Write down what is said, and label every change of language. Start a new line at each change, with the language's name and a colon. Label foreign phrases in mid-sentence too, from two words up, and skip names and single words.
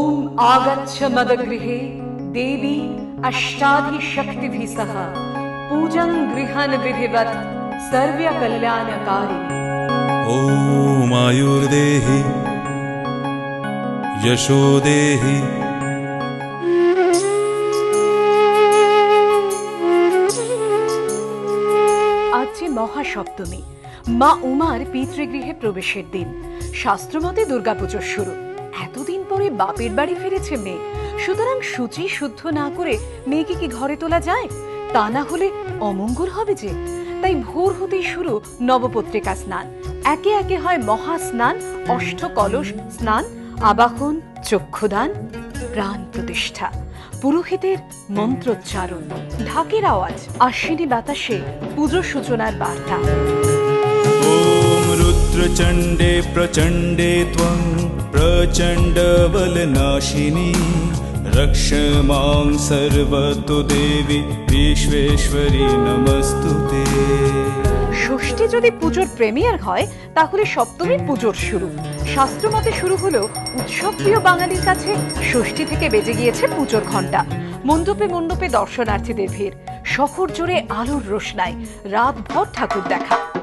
Sanskrit: आगच्छ मदगृहे देवी अष्टाधिशक्तिभिः सह पूजं गृहन् विधिवत् सर्वकल्याणकारिणी। ॐ आयुर्देहि यशो देहि।
Bangla: আজ মহাসপ্তমী মা উমার পিতৃগৃহে প্রবেশের দিন। শাস্ত্রমতে দুর্গাপুজোর শুরু। এতদিন পরে বাপের বাড়ি ফিরেছে মেয়ে, সুতরাং শুচি শুদ্ধ না করে মেয়েকে কি ঘরে তোলা যায়? তা না হলে অমঙ্গল হবে যে। তাই ভোর হতেই শুরু নবপত্রিকা স্নান। একে একে হয় মহা স্নান, অষ্টকলশ স্নান, আবাহন, চক্ষুদান, প্রাণ প্রতিষ্ঠা, পুরোহিতের মন্ত্রোচ্চারণ, ঢাকের আওয়াজ, আশ্বিনী বাতাসে পুজো সূচনার বার্তা।
Sanskrit: ॐ रुद्रचण्डे प्रचण्डे त्वं प्रचण्ड बलनाशिनी रक्ष मां सर्वतो देवी विश्वेश्वरी नमस्तुते।
Bangla: ষষ্ঠী যদি পুজোর প্রেমিয়ার হয় তাহলে সপ্তমী পুজোর শুরু। শাস্ত্রমতে শুরু হলো উৎসবপ্রিয় বাঙালির কাছে ষষ্ঠী থেকে বেজে গিয়েছে পুজোর ঘণ্টা। মণ্ডপে মণ্ডপে দর্শনার্থীদের ভিড়, শহর জুড়ে আলোর রোশনাই, রাতভর ঠাকুর দেখা।